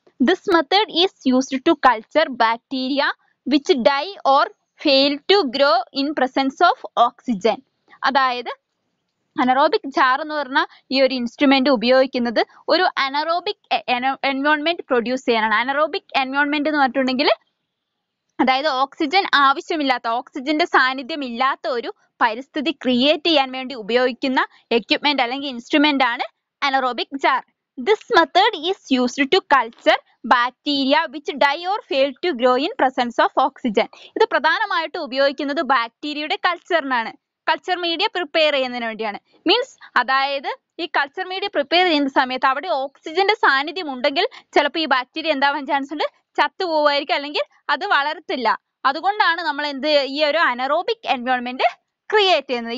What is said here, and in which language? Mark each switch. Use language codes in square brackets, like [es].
[en] This method is used to culture bacteria which die or fail to grow in presence of oxygen. [ml] അതായത് anaerobic jar എന്ന് പറഞ്ഞ ഈ ഒരു instrument ഉപയോഗിക്കുന്നത് ഒരു അനറോബിക് എൻവയോൺമെന്റ് പ്രൊഡ്യൂസ് ചെയ്യാനാണ്. അനറോബിക് എൻവയോൺമെന്റ് എന്ന് പറഞ്ഞിട്ടുണ്ടെങ്കിൽ അതായത് ഓക്സിജൻ ആവശ്യമില്ലാത്ത, ഓക്സിജന്റെ സാന്നിധ്യം ഇല്ലാത്ത ഒരു പരിസ്ഥിതി ക്രിയേറ്റ് ചെയ്യാൻ വേണ്ടി ഉപയോഗിക്കുന്ന എക്യുപ്മെന്റ് അല്ലെങ്കിൽ ഇൻസ്ട്രുമെന്റ് ആണ് anaerobic jar. [en] This method is used to culture bacteria which die or fail to grow in presence of oxygen. [ml] ഇത് പ്രധാനമായിട്ട് ഉപയോഗിക്കുന്നത് ബാക്ടീരിയയുടെ കൾച്ചറിനാണ്. കൾച്ചർ മീഡിയ പ്രിപ്പയർ ചെയ്യുന്നതിന് വേണ്ടിയാണ്. മീൻസ് അതായത് ഈ കൾച്ചർ മീഡിയ പ്രിപ്പയർ ചെയ്യുന്ന സമയത്ത് അവിടെ ഓക്സിജന്റെ സാന്നിധ്യം ഉണ്ടെങ്കിൽ ചിലപ്പോൾ ഈ ബാക്ടീരിയ എന്താവാൻ ചാൻസ് ഉണ്ട്, ചത്തുപോവായിരിക്കും, അല്ലെങ്കിൽ അത് വളരത്തില്ല. അതുകൊണ്ടാണ് നമ്മൾ ഈ ഒരു അനറോബിക് എൻവയോൺമെന്റ് ക്രിയേറ്റ് ചെയ്യുന്നത്.